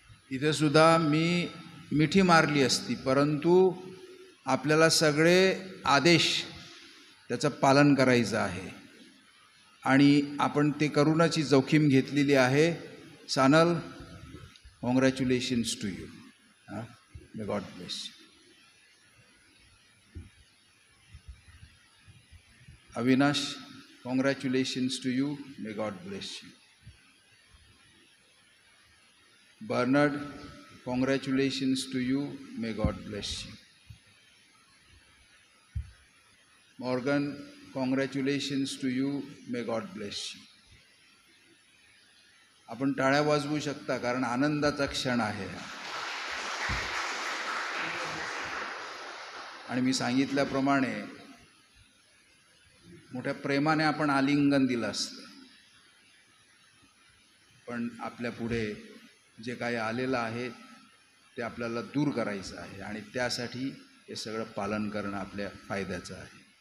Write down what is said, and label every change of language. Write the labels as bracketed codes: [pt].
[mr] इथे सुद्धा मी मिठी मारली असती, परंतु आपल्याला सगळे आदेश त्याचं पालन करायचं आहे आणि आपण ते करूनच ही जोखीम घेतलेली आहे. [en] Sanal, congratulations to you. May God bless you. Avinash, congratulations to you. May God bless you. Bernard, congratulations to you. May God bless you. Morgan, congratulations to you. May God bless you. [mr] आपण टाळ्या वाजवू शकता कारण आनंदाचा क्षण आहे. आणि मी सांगितल्याप्रमाणे मोठ्या प्रेमाने आपण आलिंगन दिलं असतं, पण आपल्या पुढे जे काही आलेलं आहे ते आपल्याला दूर करायचं आहे आणि त्यासाठी हे सगळं पालन करणं आपल्या फायद्याचं आहे.